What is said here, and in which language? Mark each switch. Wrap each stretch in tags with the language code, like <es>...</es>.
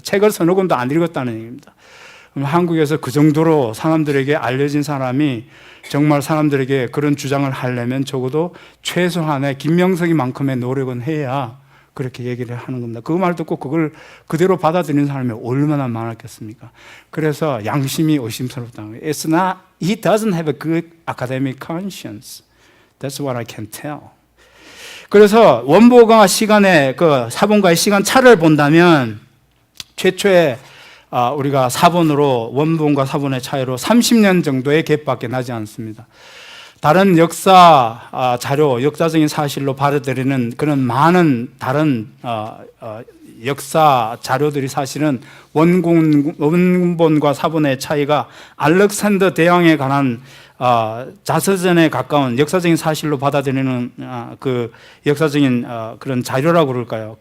<ko>책을 서너 권도 안 읽었다는 얘기입니다. 한국에서 그 정도로 사람들에게 알려진 사람이 정말 사람들에게 그런 주장을 하려면 적어도 최소한의 김명석이만큼의 노력은 해야 그렇게 얘기를 하는 겁니다. 그 말 듣고 그걸 그대로 받아들이는 사람이 얼마나 많았겠습니까? 그래서 양심이 의심스럽다는 거예요.</ko> <en>He doesn't have a good academic conscience. That's what I can tell.</en> <ko>그래서 원본과 시간의 그 사본과의 시간 차를 본다면 최초의 우리가 사본으로 원본과 사본의 차이로 30년 정도의 갭밖에 나지 않습니다. 다른 역사 자료, 역사적인 사실로 받아들이는 그런 많은 다른 역사 자료들이 사실은 원본과 사본의 차이가 알렉산더 대왕에 관한 자서전에 가까운 역사적인 사실로 받아들이는 그 역사적인 그런 자료라고 그럴까요?</ko>